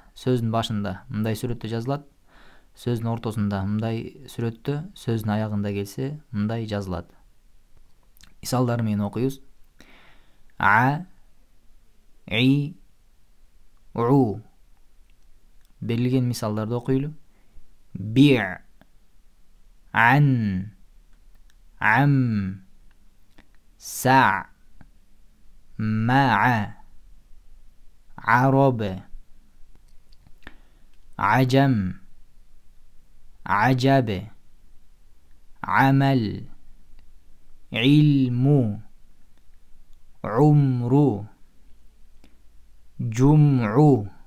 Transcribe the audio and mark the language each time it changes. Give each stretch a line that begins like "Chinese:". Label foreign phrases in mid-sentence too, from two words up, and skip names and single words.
Kyrgyz: Сөздің башында мындай сүрөттө жазылат, сөздің ортосунда мындай сүрөттө, сөздің аягында келсе мындай жазылат. Мисалдары менен окуйбуз. А, и, у. Берилген мисалдарды окуйлу. Би, ан, ам, са, ма, عرب
Arabic: عجم عجب عمل علم عمر جمع